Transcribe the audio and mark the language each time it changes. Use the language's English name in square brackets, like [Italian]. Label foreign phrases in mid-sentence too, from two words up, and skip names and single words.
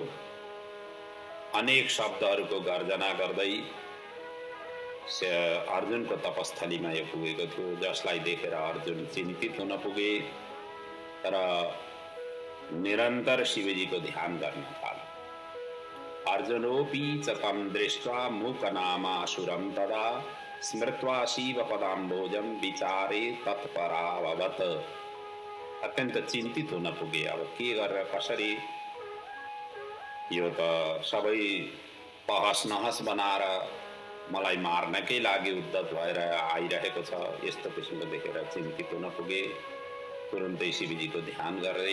[Nepali] अनेक शब्दहरूको गर्जना गर्दै अर्जुनको तपस्थलीमा यो पुगेको थियो, जसलाई देखेर अर्जुन चिन्तित हुन पुगे र निरन्तर शिवजीको ध्यान गर्न थाले। [Sanskrit] अर्जुनोपि च तं दृष्ट्वा मूकनामासुरं तदा स्मृत्वा शिव पदाम्बोजम विचारे तत्पराभवत। [Nepali] अत्यन्त चिन्तित हुन पुगे। अब के गरेर कसरी यो त सबै तहस नहस बनाएर मलाई मार्नकै लागि उद्धत भएर आइरहेको छ। यस्तो किसिमको देखेर चिन्तित हुन पुगे। तुरुन्तै शिवजीको ध्यान गर्दै।